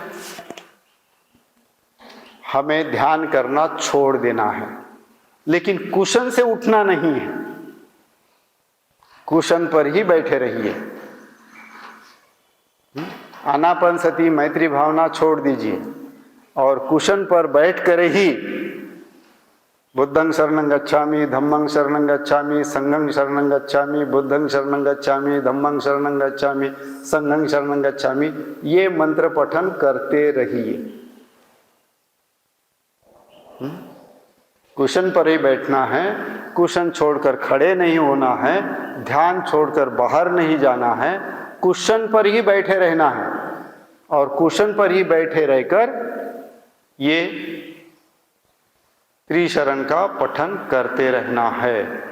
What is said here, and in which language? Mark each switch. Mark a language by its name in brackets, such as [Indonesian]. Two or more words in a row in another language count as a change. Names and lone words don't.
[Hindi] हमें ध्यान करना छोड़ देना है, लेकिन कुशन से उठना नहीं है। कुशन पर ही बैठे रहिए। आनापानसति मैत्री भावना छोड़ दीजिए और कुशन पर बैठ कर ही [Pali] बुद्धं शरणं गच्छामि, धम्मं शरणं गच्छामि, संघं शरणं गच्छामि, बुद्धं शरणं गच्छामि, धम्मं शरणं गच्छामि, संघं शरणं गच्छामि, [Hindi] ये मंत्र पठन करते रहिए। कुशन पर ही बैठना है, कुशन छोड़कर खड़े नहीं होना है, ध्यान छोड़कर बाहर नहीं जाना है, कुशन पर ही बैठे रहना है और कुशन पर ही बैठे रहकर ये त्रिशरण का पठन करते रहना है।